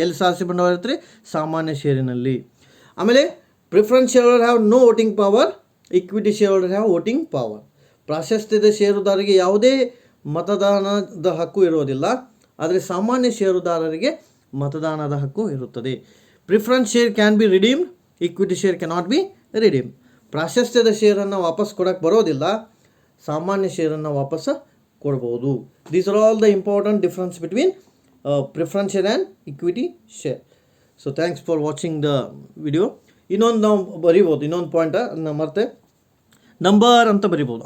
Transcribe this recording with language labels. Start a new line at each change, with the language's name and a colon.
Kannada: ಎಲ್ಲಿ ಸಾಹಸಿ ಬಂಡವಾಳ ಇರುತ್ತೆ ರೀ, ಸಾಮಾನ್ಯ ಷೇರಿನಲ್ಲಿ.
English: ಆಮೇಲೆ preference share holder have no voting power, equity share holder have voting power.
Kannada: ಪ್ರಾಶಸ್ತ್ಯದ ಷೇರುದಾರರಿಗೆ ಯಾವುದೇ ಮತದಾನದ ಹಕ್ಕು ಇರೋದಿಲ್ಲ, ಆದರೆ ಸಾಮಾನ್ಯ ಷೇರುದಾರರಿಗೆ ಮತದಾನದ ಹಕ್ಕು ಇರುತ್ತದೆ.
English: Preference share can be redeemed, equity share cannot be redeemed.
Kannada: ಪ್ರಾಶಸ್ತ್ಯದ ಶೇರನ್ನು ವಾಪಸ್ ಕೊಡಕ್ಕೆ ಬರೋದಿಲ್ಲ, ಸಾಮಾನ್ಯ ಶೇರನ್ನು ವಾಪಸ್ ಕೊಡ್ಬೋದು.
English: These are all the important difference between preference share and equity share. So thanks for watching the video.
Kannada: ಇನ್ನೊಂದು ನಾವು ಬರಿಬೋದು, ಇನ್ನೊಂದು ಪಾಯಿಂಟ್ ಮತ್ತೆ ನಂಬರ್ ಅಂತ ಬರಿಬೋದು.